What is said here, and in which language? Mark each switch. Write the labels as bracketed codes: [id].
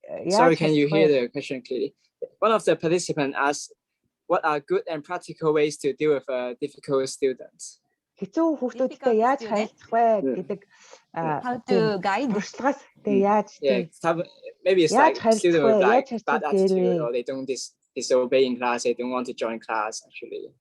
[en] Sorry, can you hear the question clearly? one of the participants asked, what are good and practical ways to deal with difficult students? [mn] Хэцүү хүүхдүүдтэй яаж харилцах вэ гэдэг [en] how to guide [mn] туршлагаас яаж [en] maybe it's like students with like bad attitude or they don't disobey in class, they don't want to join class actually.